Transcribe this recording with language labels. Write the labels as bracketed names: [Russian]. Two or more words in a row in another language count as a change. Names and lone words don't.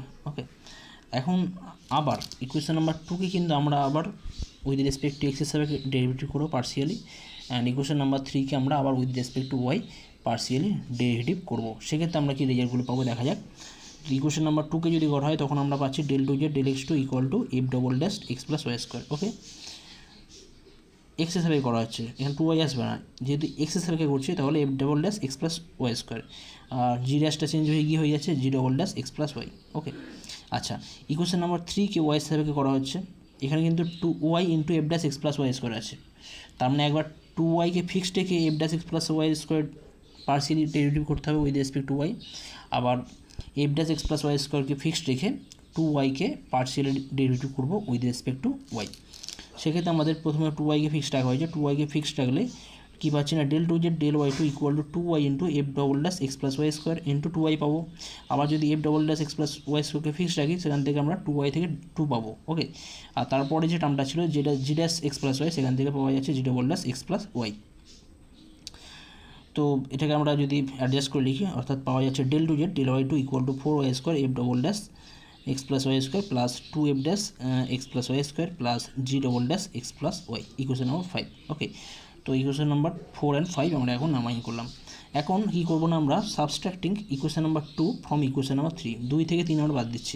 [Bangla] ওকে, এখন আবার ইকুয়েশন নাম্বার 2কে কিন্তু আমরা আবার [English] with respect to [Bangla] এক্সের সাপেক্ষে ডেরিভেটিভ করবো পার্শিয়ালি, অ্যান্ড [English] equation number [Bangla] 3কে আমরা আবার [English] with respect to y [Bangla] পার্শিয়ালি ডেরিভেটিভ করবো। সেক্ষেত্রে আমরা কি রেজাল্টগুলো পাবো দেখা যাক। [English] equation number [Bangla] 2কে যদি করা হয় তখন আমরা পাচ্ছি [English] del 2z del x2 equal to f double dash x plus y square. [Bangla] ওকে, এক্সের সাপেক্ষে করা হচ্ছে, এখানে 2y আসবে না, যেহেতু এক্সের সাপেক্ষে করছি তাহলে [English] f double dash x plus y square, [Bangla] আর জি ড্যাশটা চেঞ্জ হয়ে গিয়ে হয়ে যাচ্ছে [English] g double dash x plus y. [Bangla] ওকে, আচ্ছা, [English] equation number [Bangla] 3কে ওয়াই সাপেক্ষে করা হচ্ছে, এখানে কিন্তু [English] 2y into f dash x plus y square [Bangla] আছে, তার মানে একবার 2yকে ফিক্সড রেখে [English] f dash x plus y square [Bangla] পার্শিয়ালি ডেরিভেটিভ করতে হবে [English] with respect to y, [Bangla] আবার [English] f dash x plus y [Bangla] স্কোয়ারকে ফিক্সড রেখে 2yকে পার্শিয়ালি ডেরিভেটিভ করবো [English] with respect to y. [Bangla] সেক্ষেত্রে আমাদের প্রথমে 2yকে ফিক্সড রাখা হয়েছে, 2yকে ফিক্সড রাখলে কী পাচ্ছি না [English] del 2z del y2 equal to 2y into f double dash x plus y square into 2y [Bangla] পাবো। আবার যদি [English] f double dash x plus y [Bangla] স্কোয়ারকে ফিক্সড রাখি সেখান থেকে আমরা 2y থেকে 2 পাবো। ওকে, আর তারপরে যে টার্মটা ছিল যেটা [English] g dash x plus y [Bangla] সেখান থেকে পাওয়া যাচ্ছে [English] g double dash x plus y. [Bangla] তো এটাকে আমরা যদি অ্যাডজাস্ট করে লিখি অর্থাৎ পাওয়া যাচ্ছে [English] del 2z del y2 equal to 4y square f double dash x plus y square plus 2f dash x plus y square plus g double dash x plus y, equation number 5. [Bangla] ওকে, তো [English] equation number 4 and 5 [Bangla] আমরা এখন নামাইন করলাম। এখন কী করবো না আমরা [English] subtracting equation number 2 from equation number 3, [Bangla] 2 থেকে 3 আমরা বাদ দিচ্ছি।